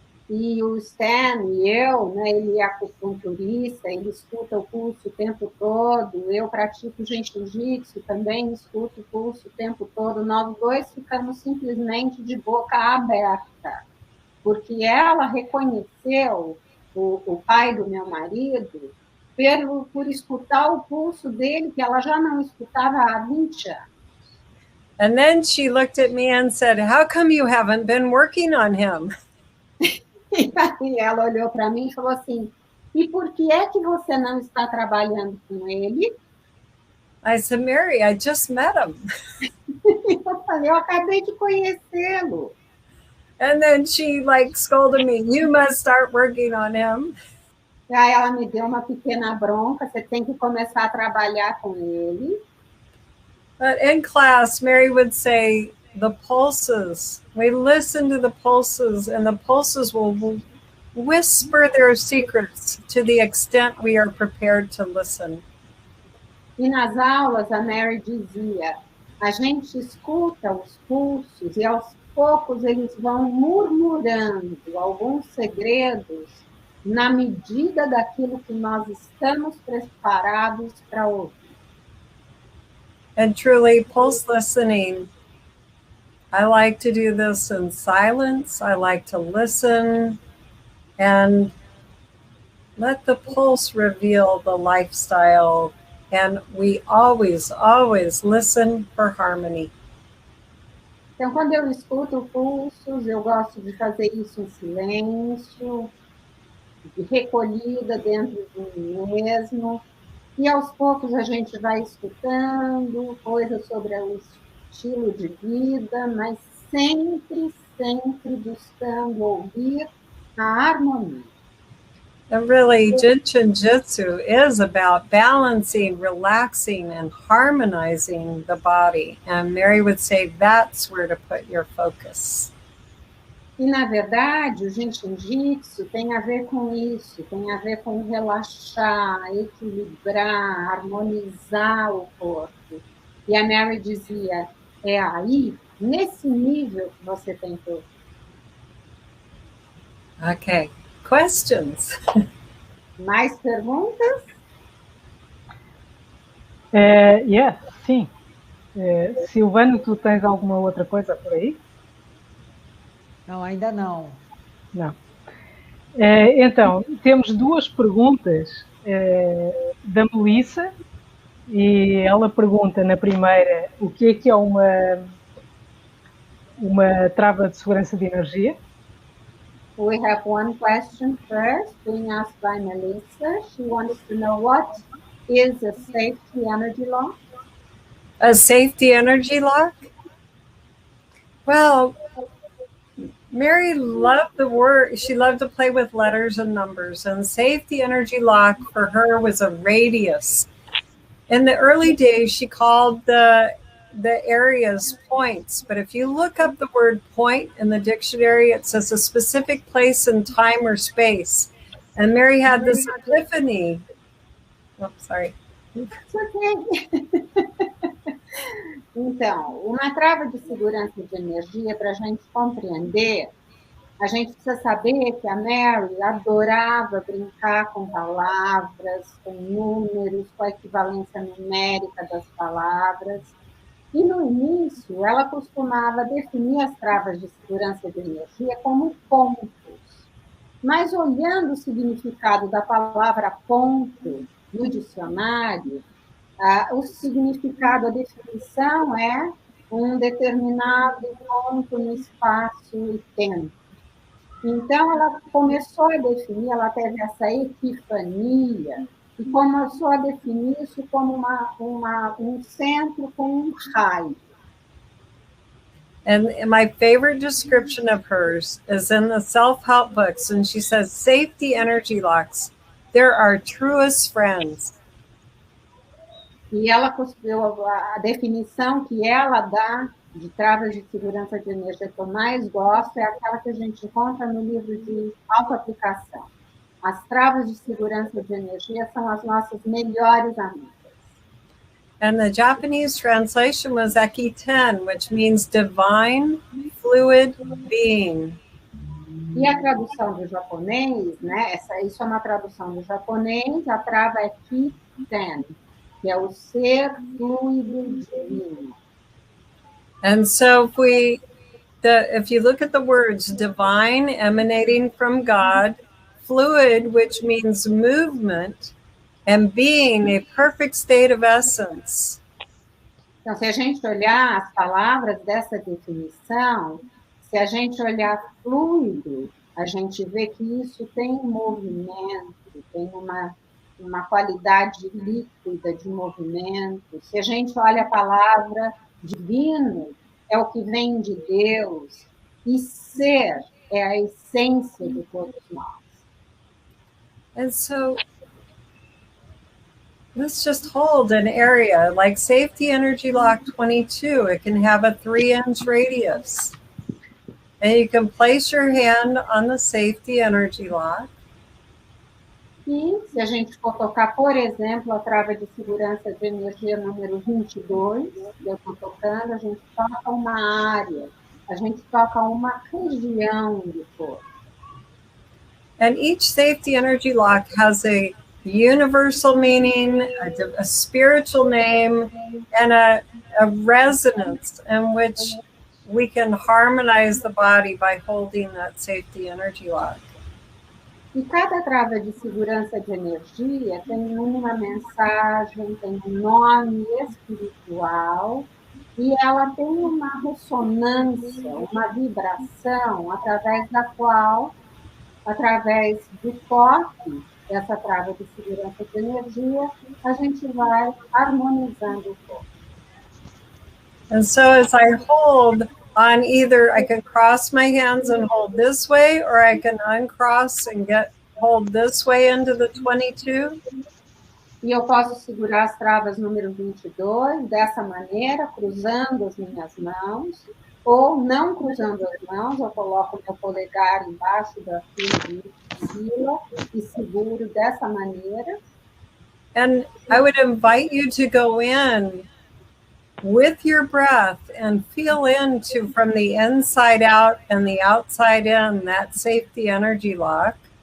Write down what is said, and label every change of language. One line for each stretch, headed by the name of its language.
Portuguese: E o Stan e eu, né, ele é acupunturista, ele escuta o pulso o tempo todo. Eu pratico jiu-jitsu, também escuto o pulso o tempo todo. Nós dois ficamos simplesmente de boca aberta, porque ela reconheceu o pai do meu marido por escutar o pulso dele, que ela já não escutava há 20 anos.
English: And then she looked at me and said, how come you haven't been working on him?
Portuguese: E aí ela olhou para mim e falou assim, e por que é que você não está trabalhando com ele?
English: I said, Mary, I just met him.
Portuguese: Eu falei, eu acabei de conhecê-lo.
English: And then she scolded me, you must start working on him.
Portuguese: E aí ela me deu uma pequena bronca, você tem que começar a trabalhar com ele.
English: But in class, Mary would say, the pulses, we listen to the pulses, and the pulses will whisper their secrets to the extent we are prepared to listen.
Portuguese: E nas aulas, a Mary dizia, a gente escuta os pulsos e aos poucos eles vão murmurando alguns segredos na medida daquilo que nós estamos preparados para ouvir.
English: And truly, pulse listening, I like to do this in silence. I like to listen and let the pulse reveal the lifestyle. And we always, always listen for harmony.
Portuguese: Então, quando eu escuto pulsos, eu gosto de fazer isso em silêncio, recolhida dentro de mim mesmo, e aos poucos a gente vai escutando coisas sobre estilo de vida, mas sempre, sempre buscando ouvir a harmonia.
English: And really, Jitsu Jitsu is about balancing, relaxing, and harmonizing the body. And Mary would say that's where to put your focus.
Portuguese: E, na verdade, o Jiu-Jitsu tem a ver com isso, tem a ver com relaxar, equilibrar, harmonizar o corpo. E a Mary dizia, é aí, nesse nível que você tem que ouvir.
English: Okay, questions?
Portuguese: Mais perguntas? Sim. Silvano, tu tens alguma outra coisa por aí? Não, ainda não. Não. Então, temos duas perguntas da Melissa, e ela pergunta na primeira o que é uma trava de segurança de energia.
English: We have one question first, being asked by Melissa. She wants to know what is a safety energy lock? A safety energy lock? Well, Mary loved the word. She loved to play with letters and numbers, and safety energy lock for her was a radius. In the early days, she called the areas points, but if you look up the word point in the dictionary, it says a specific place in time or space. And Mary had this epiphany. Oh, sorry. It's okay.
Portuguese: Então, uma trava de segurança de energia, para a gente compreender, a gente precisa saber que a Mary adorava brincar com palavras, com números, com a equivalência numérica das palavras. E no início, ela costumava definir as travas de segurança de energia como pontos. Mas olhando o significado da palavra ponto no dicionário, o significado, a definição é um determinado ponto no espaço e tempo. Então, ela começou a definir, ela teve essa epifania, e começou a definir isso como um centro com um raio.
English: And my favorite description of hers is in the self-help books, and she says, safety energy locks, they're our truest friends.
Portuguese: E ela, a definição que ela dá de travas de segurança de energia que eu mais gosto é aquela que a gente encontra no livro de autoaplicação. As travas de segurança de energia são as nossas melhores amigas.
English: And the Japanese translation was Eki-ten, which means divine, fluid being.
Portuguese: E a tradução do japonês, né? Isso é uma tradução do japonês, a trava é Ki-ten, que é o ser fluido divino.
English: And so if you look at the words divine, emanating from God, fluid, which means movement, and being, a perfect state of essence.
Portuguese: Então, se a gente olhar as palavras dessa definição, se a gente olhar fluido, a gente vê que isso tem um movimento, tem uma qualidade líquida de movimento. Se a gente olha a palavra divino, é o que vem de Deus, e ser é a essência de todos nós.
English: And so let's just hold an area like safety energy lock 22. It can have a 3-inch radius. And you can place your hand on the safety energy lock.
Portuguese: E se a gente for tocar, por exemplo, a trava de segurança de energia número 22, que eu estou tocando, a gente toca uma área, a gente toca uma região do corpo.
English: And each safety energy lock has a universal meaning, a spiritual name, and a resonance in which we can harmonize the body by holding that safety energy lock.
Portuguese: E cada trava de segurança de energia tem uma mensagem, tem um nome espiritual, e ela tem uma ressonância, uma vibração, através da qual, através do toque dessa trava de segurança de energia, a gente vai harmonizando o corpo.
English: And so as I hold on either, I can cross my hands and hold this way, or I can uncross and hold this way into the 22.
Portuguese: E eu posso segurar as travas número 22 dessa maneira, cruzando as minhas mãos, ou não cruzando as mãos, eu coloco meu polegar embaixo da fila e seguro dessa maneira.
English: And I would invite you to go in with your breath and feel into, from the inside out and the outside in, that safety energy lock.